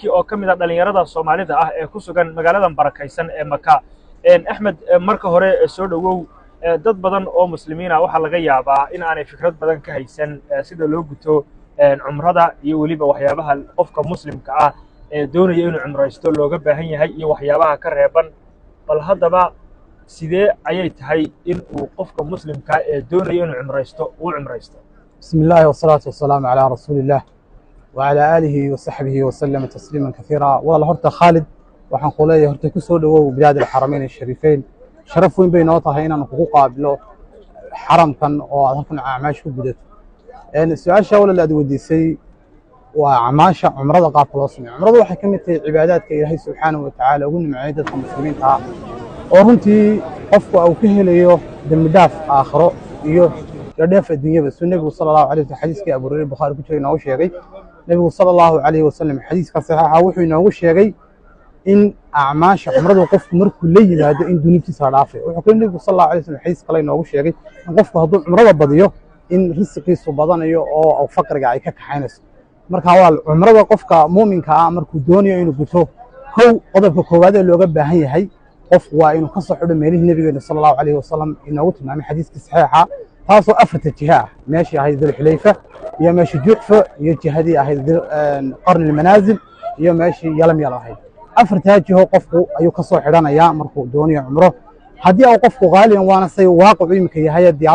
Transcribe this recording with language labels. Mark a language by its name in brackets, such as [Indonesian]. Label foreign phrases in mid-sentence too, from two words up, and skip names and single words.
[Somali] oo kamid ah dhalinyarada Soomaalida ah ee ku sugan magaalada barakaysan ee Maka Axmed marka hore soo dhawow dad badan oo muslimiin ah waxa laga yaabaa in aanay fikrad badan ka haysan sida loo guto umrada iyo waliba waxyaabaha qofka muslimka ah ee doonaya inuu umraysto looga baahan yahay iyo waxyaabaha ka reeban bal hadaba sidee ayay tahay in uu qofka muslimka ee doonaya inuu umraysto uu umraysto [Arabic] بسم الله والصلاة والسلام على رسول الله وعلى آله وصحبه وسلم تسليما كثيرا [Somali] wala horta Khalid waxaan ku leeyahay horta ku soo dhawow [Arabic] بلاد الحرمين الشريفين [Somali] sharaf weyn bay noo tahay inaan kugu qaabilo xaramkan oo aad halkan acmaash ku gudato su-aasha wala la weydiisay waa acmaasha umrada qaabka loo sameeyo umradu waxay kamid tahay cibaadaadka Ilaahay [Arabic] سبحانه وتعالى [Somali] ugu nimceeyay dadka muslimiinta ah oo runtii qofku uu ka helayo dambi dhaaf aakhiro iyo dheef adduunyada Nabigu [Arabic] صلى الله عليه وسلم [Somali] xadiiska Abu Hurayra Bukhari ku jiray inoo sheegay Nabigu [Arabic] صلى الله عليه وسلم [Somali] xadiiska saxiixa wuxuu inoogu sheegay in acmaasha umradu qofku markuu la yimaado in dunuubtiisa dhaafay wuxuu ka Nabigu [Arabic] صلى الله عليه وسلم [Somali] xadiis kale inoogu sheegay in qofku hadduu umrada badiyo in risqiisu badanayo oo faqriga ay ka kaxaynayso marka waa umrada qofka muuminka ah markuu doonayo inuu guto qodobka koowaad ee looga baahan yahay qofku waa inuu ka soo xidho meelihii nabigeena [Arabic] صلى الله عليه وسلم [Somali] inoogu tilmaamay xadiiska saxiixa taasoo afarta jiha meeshii ahayd Dhul Xulayfa iyo meeshii Juhfa iyo jihadii ahayd qarn al-Manaazil iyo meeshii Yalam ahayd afarta jiho qofku ayuu ka soo xidhanaya markuu doonayo umro haddii uu qofku qaaliyan waana say waaqi imika yahay diyaarad